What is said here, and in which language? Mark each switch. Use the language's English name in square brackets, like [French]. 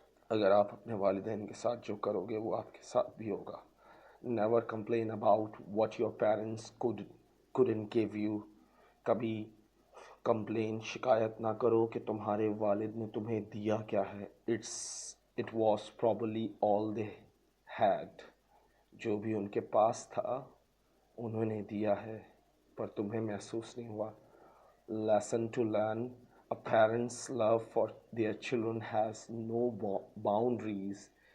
[Urdu] اگر آپ اپنے والدین کے ساتھ جو کرو گے وہ آپ کے ساتھ بھی ہوگا. [English] Never complain about what your parents couldn't give you. [Urdu] کبھی شکایت نہ کرو کہ تمہارے والد نے تمہیں دیا کیا ہے. [English] It was probably all they had. [Urdu] جو بھی ان کے پاس تھا انہوں نے دیا ہے، پر تمہیں محسوس نہیں ہوا. [English] Lesson to learn: a parent's love for their children has no boundaries.